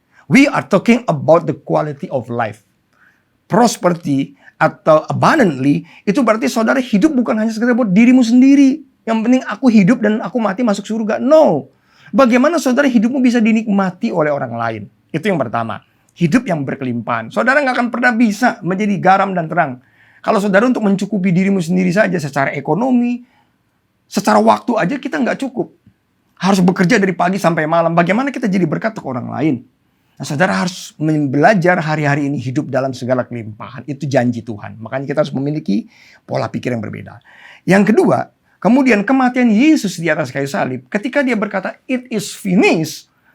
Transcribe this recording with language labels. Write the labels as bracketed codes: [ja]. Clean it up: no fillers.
[en] We are talking about the quality of life. [id] Prosperity atau abundantly, itu berarti saudara hidup bukan hanya sekedar buat dirimu sendiri. Yang penting aku hidup dan aku mati masuk surga. No. Bagaimana saudara hidupmu bisa dinikmati oleh orang lain? Itu yang pertama. Hidup yang berkelimpahan. Saudara nggak akan pernah bisa menjadi garam dan terang kalau saudara untuk mencukupi dirimu sendiri saja secara ekonomi, secara waktu aja kita nggak cukup. Harus bekerja dari pagi sampai malam. Bagaimana kita jadi berkat ke orang lain? Nah, saudara harus belajar hari-hari ini hidup dalam segala kelimpahan. Itu janji Tuhan. Makanya kita harus memiliki pola pikir yang berbeda. Yang kedua, kemudian kematian Yesus di atas kayu salib. Ketika dia berkata, [en] it is finished.